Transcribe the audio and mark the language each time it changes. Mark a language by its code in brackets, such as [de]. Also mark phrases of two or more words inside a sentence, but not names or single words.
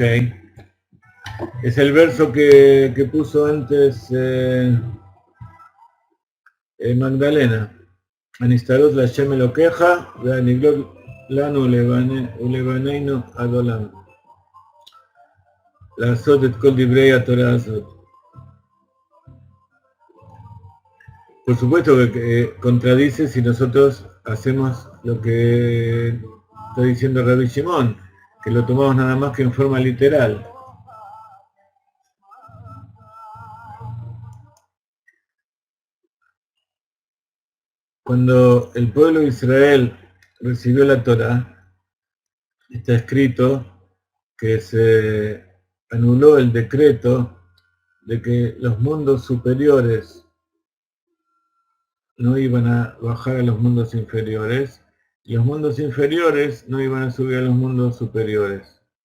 [es] Es el verso que puso antes Magdalena. [he] הנסתרות לה' אלוקיך, והנגלות לנו ולבנינו עד עולם. לעשות את כל דברי התורה הזאת. [es] Por supuesto que contradice si nosotros hacemos lo que está diciendo Rabbi Shimon, que lo tomamos nada más que en forma literal. Cuando el pueblo de Israel recibió la Torá, está escrito que se anuló el decreto de que los mundos superiores no iban a bajar a los mundos inferiores, y los mundos inferiores no iban a subir a los mundos superiores.